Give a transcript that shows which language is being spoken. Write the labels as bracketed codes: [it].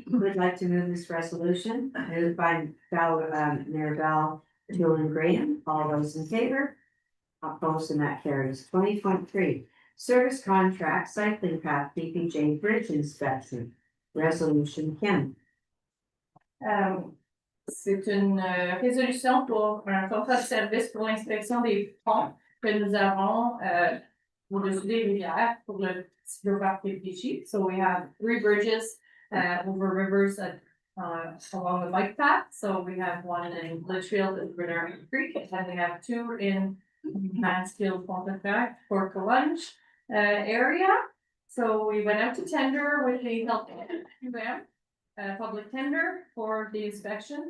[en] Who would like to move this resolution? Moved by Mayor Val, Julian Graham. All those in favor? Opposed, and that carries. 20.3, service contract cycling path PPJ bridge inspection, resolution Kim. [fr] C'est une résolution pour un contrat de service pour l'inspection des ponts que nous avons au-dessus des rivières pour le cycloparc PPG. [en] So we have 3 bridges over rivers along the bike path. So we have one in Litchfield and Bernard Creek, and we have 2 in Mansfield, Pontefract, Port Colunge area. So we went out to tender with the help of public tender for the inspection.